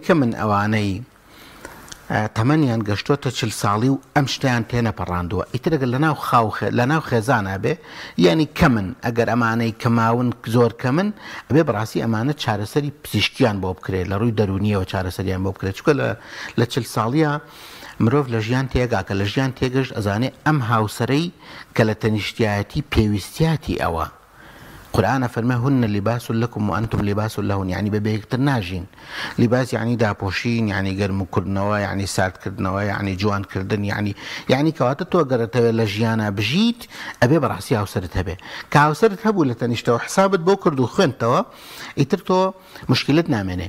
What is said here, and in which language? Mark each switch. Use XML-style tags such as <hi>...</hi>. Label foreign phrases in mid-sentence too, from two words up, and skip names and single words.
<ckb>کە من ئەوانەی تەمەنیان گەشتۆتە 40 ساڵی و ئەم شتیان تێنەپەڕاندووە ئیترەگەر لە ناو خێزانە بێ یعنی کە من ئەگەر ئەمانەی کەماون زۆر کە من ئەبێ بەڕاستی ئەمانە چارەسەری پزیشکیان بۆ بکرێت لە ڕووی دەرونیەوە چارەسەریان بۆ بکرێت چکە لە 40 ساڵیە مرۆڤ لە ژیان تێگا کە لە ژیان تێگەشت ئەزانێ ئەم هاوسەرەی کە لە تەنیشتایەتی پێویستیاتی ئەوە.</ckb> <ar>قورآن فەرمێ هن لباس لكم وأنتم لباس لهن، يعني</ar> <ckb>بەبێکتر ناژین. لیباس یعنی داپۆشین، یعنی گەرمکردنەوە، یعنی ساردکردنەوە، یعنی جوانکردن، یعنی کەواتە تۆ گەرەتەوێت لە ژیانە بژیت ئەبێ بەڕاستی هاوسەرت هەبێ. کە هاوسەرت هەبوو لە تەنیشتەوە حسابت بۆ کرد و خوێنتەوە، ئیتر تۆ مشکلت نامێنێ.</ckb>